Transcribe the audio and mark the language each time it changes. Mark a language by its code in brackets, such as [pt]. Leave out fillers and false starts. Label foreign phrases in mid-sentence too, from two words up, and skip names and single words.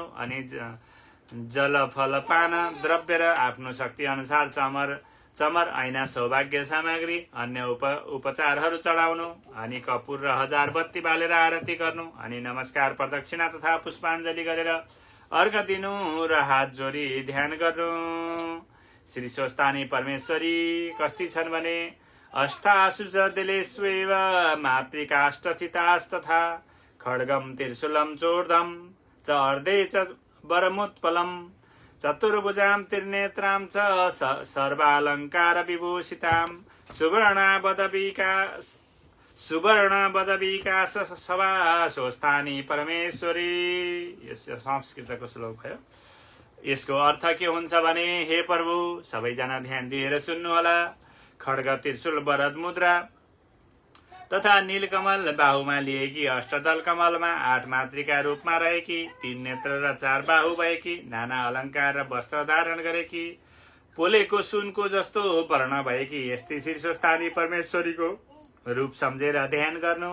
[ne] अनि जल, फल, पान, द्रव्य र आफ्नो शक्ति अनुसार चमर, ऐना, सौभाग्य सामग्री, अन्य उपचारहरू चढाउनु। अनि कपुर र 1000 बत्ती बालेर आरती गर्नु। अनि नमस्कार, प्रदक्षिणा तथा पुष्पाञ्जली गरेर अर्घ दिनु र हात जोडी ध्यान गर्नु। श्री स्वस्थानी परमेश्वरी कस्ती छन् भने [sa] अष्टासु च दिलेष्वेव मातृकाष्टचितास्तथा खड्गम त्रिशूलं चोर्धम च अर्धे च वरमुत्पलम चतुर्भुजां त्रिनेत्रां च सर्वालङ्कार विभूषितां सुवर्णपदविका सभा स्वस्थानी परमेश्वरी। [ne] यस संस्कृतको श्लोक भयो। यसको अर्थ के हुन्छ भने, हे प्रभु, सबैजना ध्यान दिएर सुन्नुहोला। खड्ग, त्रिशूल, वरद मुद्रा तथा नीलकमल बाहुमा लिएकी, अष्टदल कमलमा 8 मातृका रूपमा रहेकी, 3 नेत्र र 4 बाहु भएकी, नाना अलङ्कार र वस्त्र धारण गरेकी, पोलेको सुनको जस्तो वर्ण भएकी यस्तै श्री स्वस्थानी परमेश्वरीको रूप सम्झेर ध्यान गर्नु।